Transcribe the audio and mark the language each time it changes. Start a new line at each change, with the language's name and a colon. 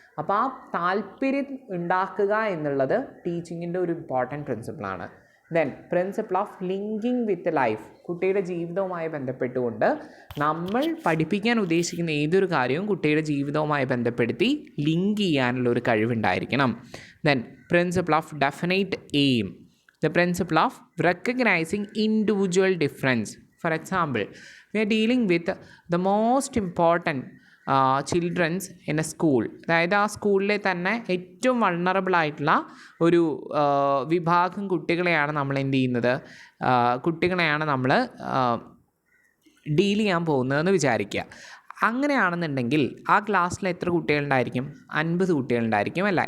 Malayalam: അപ്പോൾ ആ താല്പര്യം ഉണ്ടാക്കുക എന്നുള്ളത് ടീച്ചിങ്ങിൻ്റെ ഒരു important പ്രിൻസിപ്പിളാണ്. Then principle of linking with life, കുട്ടിയുടെ ജീവിതവുമായി ബന്ധപ്പെട്ടുകൊണ്ട് നമ്മൾ പഠിപ്പിക്കാൻ ഉദ്ദേശിക്കുന്ന ഏതൊരു കാര്യവും കുട്ടിയുടെ ജീവിതവുമായി ബന്ധപ്പെടുത്തി ലിങ്ക് ചെയ്യാനുള്ള ഒരു കഴിവുണ്ടായിരിക്കണം.
English: Then principle of definite aim, the principle of recognizing individual difference. For example, we are dealing with the most important childrens in a school.
Malayalam: അതായത് ആ സ്കൂളിലെ തന്നെ ഏറ്റവും വൾണറബിൾ ആയിട്ടുള്ള ഒരു വിഭാഗം കുട്ടികളെയാണ് നമ്മൾ എന്ത് ചെയ്യുന്നത്, കുട്ടികളെയാണ് നമ്മൾ ഡീൽ ചെയ്യാൻ പോകുന്നതെന്ന് വിചാരിക്കുക. അങ്ങനെയാണെന്നുണ്ടെങ്കിൽ ആ ക്ലാസ്സിൽ എത്ര കുട്ടികളുണ്ടായിരിക്കും? 50 കുട്ടികളുണ്ടായിരിക്കും അല്ല.